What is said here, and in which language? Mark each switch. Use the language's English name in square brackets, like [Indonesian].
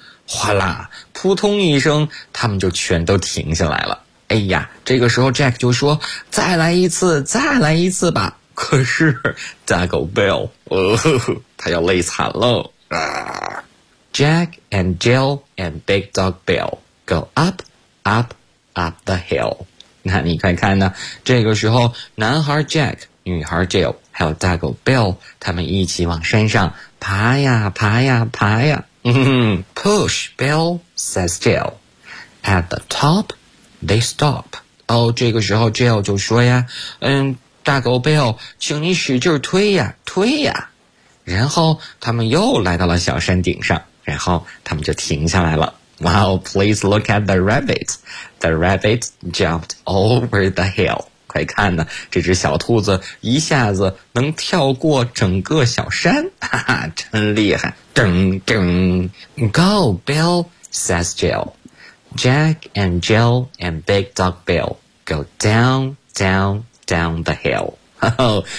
[Chinese] 哗啦扑通一声他们就全都停下来了哎呀这个时候 Jack 就说再来一次再来一次吧可是大狗 Bill 他要累惨了 [English] Jack and Jill and Big Dog Bill go up, up, up the hill. [Chinese] 那你看看呢，这个时候男孩 Jack, 女孩 Jill, 还有大狗 Bill, 他们一起往山上爬呀爬呀爬呀。 [English] Push, Bill, says Jill. At the top, they stop. [Chinese] 这个时候 Jill 就说呀，大狗 Bill, 请你使劲推呀推呀。然后他们又来到了小山顶上。然后他们就停下来了。 [English] Wow, please look at the rabbit. The rabbit jumped over the hill. [Chinese] 快看呢，这只小兔子一下子能跳过整个小山，哈哈，真厉害！噔噔 [English] ，Go, Bill says Jill. Jack and Jill and Big Dog Bill go down, down, down the hill.